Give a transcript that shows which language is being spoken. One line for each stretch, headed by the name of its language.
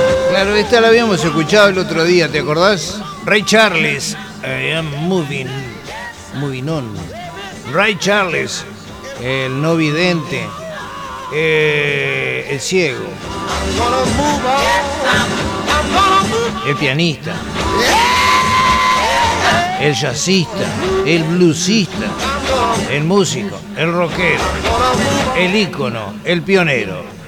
Spanish: Claro, esta la habíamos escuchado el otro día, ¿te acordás?
English: Ray Charles, I am moving, moving on.
Spanish: Ray Charles, el no vidente, el ciego, el pianista, el jazzista, el bluesista, el músico, el rockero, el ícono, el pionero.